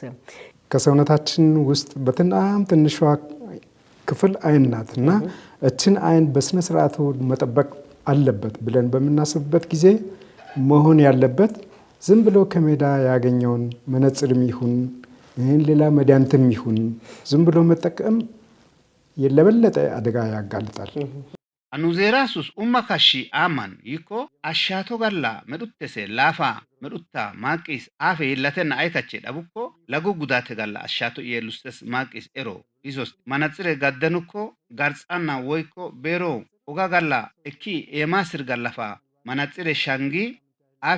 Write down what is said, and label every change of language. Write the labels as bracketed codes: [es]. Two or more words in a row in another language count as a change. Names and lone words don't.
[am] ከሰውነታችን ውስጥ በጣም ትንሿ ክፍል አይን ናት እና እችን አይን በስነ ስርዓቱ መጠበቅ አለበት ብለን በምናስብበት ጊዜ መሆን ያለበት ዝም ብሎ ከሜዳ ያገኘውን መነጽርም ይሁን ሌላ መድኃኒትም ይሁን ዝም ብሎ መጠቀም የለበለጠ አደጋ ያጋልጣል። [hdy] አኑዜራሱስ ኡማካሺ አማን ይኮ አሻቶ ጋላ መዱተሴ ላፋ መዱታ ማቂስ አፌ ለተና አይካቼ ዳቡኮ ለጉ ጉዳት ጋላ አሻቶ የሉስተስ ማቂስ ኤሮ ይሶስ ማናጽሬ ጋደኑኮ ጋርጻና ወይኮ ቤሮ ኦጋ ጋላ እኪ ኤማስር ጋላፋ ማናጽሬ ሻንጊ አፌ